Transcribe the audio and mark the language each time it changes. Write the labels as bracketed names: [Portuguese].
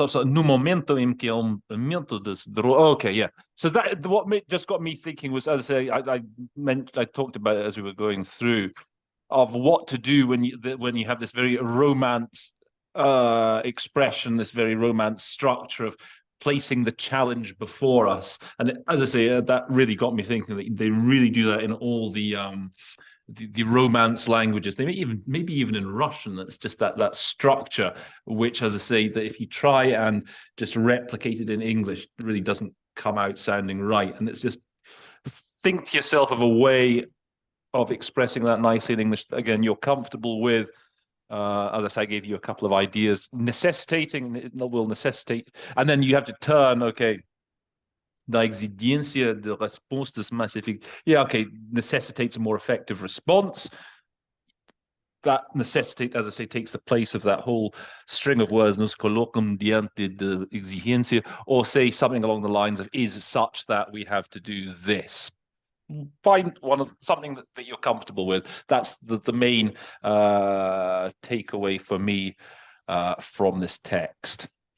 [Portuguese] No momento em que aumento okay, yeah. [English] So that just got me thinking was, as I say, I talked about it as we were going through, of what to do when you have this very romance expression, this very Romance structure of placing the challenge before us. And as I say, that really got me thinking that they really do that in all the Romance languages. They maybe even in Russian. That's just that structure, which, as I say, that if you try and just replicate it in English, it really doesn't come out sounding right. And it's just think to yourself of a way of expressing that nicely in English. Again, you're comfortable with. As I say, I gave you a couple of ideas. Necessitating will necessitate, and then you have to turn. [Portuguese] Okay, da exigência de respostas mais efficaces. [English] Yeah, okay, necessitates a more effective response. That necessitate, as I say, takes the place of that whole string of words. [Portuguese] Nos colocam diante de exigência, [English] or say something along the lines of is such that we have to do this. Find something that you're comfortable with. That's the main takeaway for me from this text.